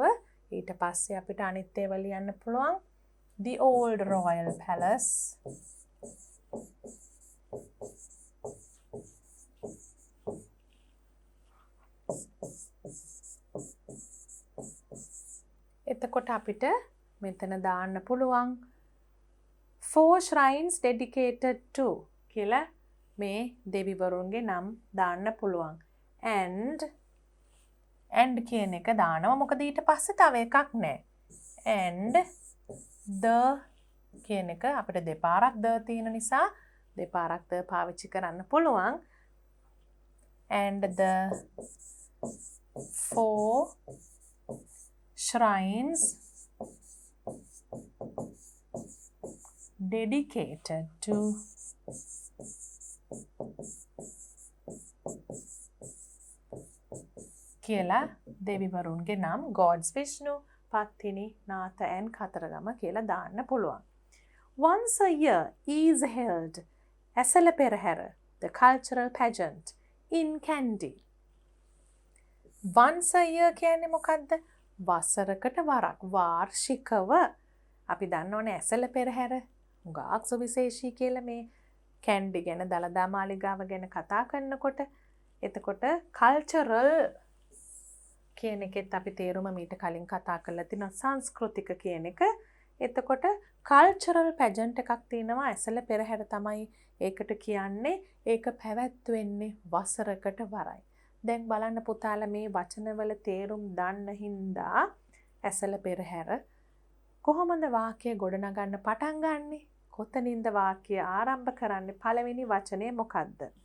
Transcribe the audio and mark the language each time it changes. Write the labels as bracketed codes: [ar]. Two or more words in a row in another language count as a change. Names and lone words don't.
[si] ඊට පස්සේ අපිට අනිත් ඒවා ලියන්න පුළුවන් the Old Royal Palace, එතකොට අපිට මෙතන දාන්න පුළුවන් [en] 4 shrines dedicated to [si] කියලා මේ දෙවිවරුන්ගේ නම් දාන්න පුළුවන්. and කියන එක දානවා. මොකද ඊට පස්සේ තව එකක් නැහැ. [en] and the [si] කියන එක අපිට දෙපාරක් the තියෙන නිසා දෙපාරක් the පාවිච්චි කරන්න පුළුවන්. [en] and the 4 shrines dedicated to [si] කියලා දෙවිවරුන්ගේ නම් [en] gods Vishnu, Pattini, Natha and Kataragama [si] කියලා දාන්න පුළුවන්. [en] Once a year is held [si] ඇසළ පෙරහැර, [en] the cultural pageant in Kandy. Once a year [si] කියන්නේ මොකද්ද? වසරකට වරක්, වාර්ෂිකව. අපි දන්නවනේ ඇසළ පෙරහැර හුඟක් සුවිශේෂී කියලා මේ කැන්ඩි ගැන දළදා මාලිගාව ගැන කතා කරනකොට. එතකොට cultural කියන එකෙත් අපි තේරුම මීට කලින් කතා කරලා තිනවා සංස්කෘතික කියන එක. එතකොට [en] cultural pageant [si] එකක් තියෙනවා ඇසළ පෙරහැර තමයි ඒකට කියන්නේ. ඒක පැවැත්වෙන්නේ වසරකට වරයි. දැන් බලන්න පුතාලා මේ වචනවල තේරුම් දන්න හින්දා ඇසළ පෙරහැර කොහොමද වාක්‍ය ගොඩනගන්න පටන් ගන්නෙ? කොතනින්ද වාක්‍ය ආරම්භ කරන්නේ? පළවෙනි වචනේ මොකද්ද?